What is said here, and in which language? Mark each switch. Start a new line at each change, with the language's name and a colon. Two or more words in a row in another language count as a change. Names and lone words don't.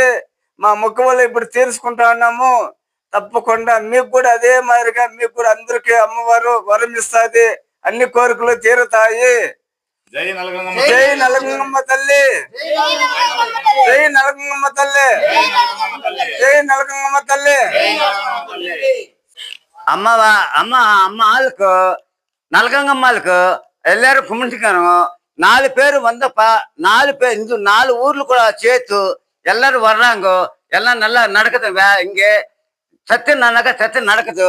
Telugu: మా మొక్క వల్ల ఇప్పుడు తీర్చుకుంటా ఉన్నాము. తప్పకుండా మీకు కూడా అదే మాదిరిగా మీకు కూడా అందరికీ అమ్మవారు వరం ఇస్తుంది. అన్ని కోరికలు తీరుతాయి. జై నలగంగమ్మ, జై నలగంగమ్మ తల్లి, జై నలగంగమ్మ తల్లి, జై నలగంగమ్మ తల్లి.
Kannada: ಅಮ್ಮಲ್ಕು ನಲ್ಗಂಗಮ್ಮಲ್ಕು ಎಲ್ಲರೂ ಕುಂಬಿಟ್ಕನು
Tamil: 4 பேர் வந்தப்ப 4 பேர் இந்த 4 ஊர்ல கூட சேர்த்து எல்லாரும் வர்றாங்க. எல்லாம் நல்லா நடக்குது. இங்கே சத்து நடக்குது.